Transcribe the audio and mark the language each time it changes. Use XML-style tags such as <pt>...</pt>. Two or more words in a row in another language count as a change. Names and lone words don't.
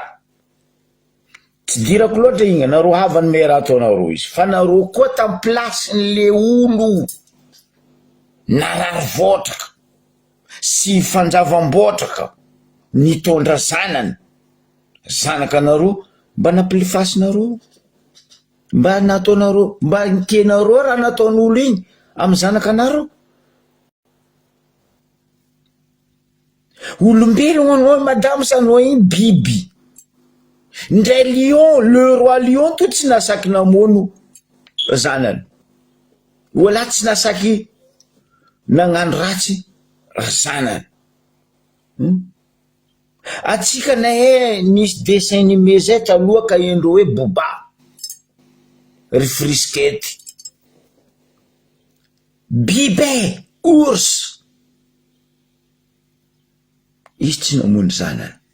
<mg>Tsy dirako loatra igny, nareo havany me raha ataonareo izy, fa nareo koa tam plasin'le olo narary votraka sy fanjavam-botraka nitondra zanany, zanakanareo, mba nampilifasinareo, mba nataonareo, mba nikenareo raha nataon'olo igny amin'ny zanakanareo. Olombelogno anao madame sa anao igny biby. Ndray lion,</mg> <fr>le roi lion</fr> <mg>to tsy nasaky namono zanany, wala tsy nasaky nagnano ratsy zanany. Atsika na nisy</mg> <fr>dessin animé</fr> <mg>zay taloha ka endro hoe Boba, ry friskety, bibe, ours, izy tsy namono zanany.</mg>